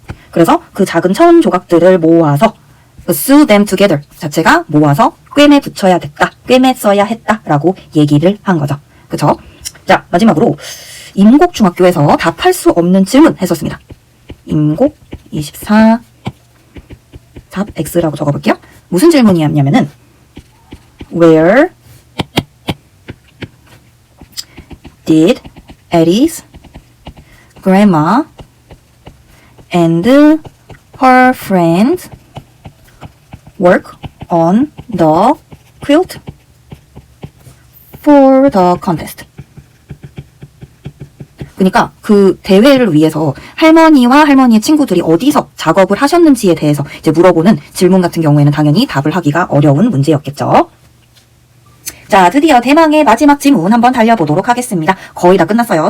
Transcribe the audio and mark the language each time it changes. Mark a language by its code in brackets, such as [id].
[ko] 그래서 그 작은 천 조각들을 모아서 [en] sew them together [ko] 자체가 모아서 꿰매 붙여야 됐다, 꿰매 써야 했다라고 얘기를 한 거죠. 그쵸? 자, 마지막으로 임곡중학교에서 답할 수 없는 질문 했었습니다. 임곡 24 답 X라고 적어볼게요. 무슨 질문이었냐면은 [en] Where did Eddie's grandma and her friends work on the quilt for the contest? [ko] 그러니까 그 대회를 위해서 할머니와 할머니의 친구들이 어디서 작업을 하셨는지에 대해서 이제 물어보는 질문 같은 경우에는 당연히 답을 하기가 어려운 문제였겠죠. 자, 드디어 대망의 마지막 지문 한번 달려보도록 하겠습니다. 거의 다 끝났어요.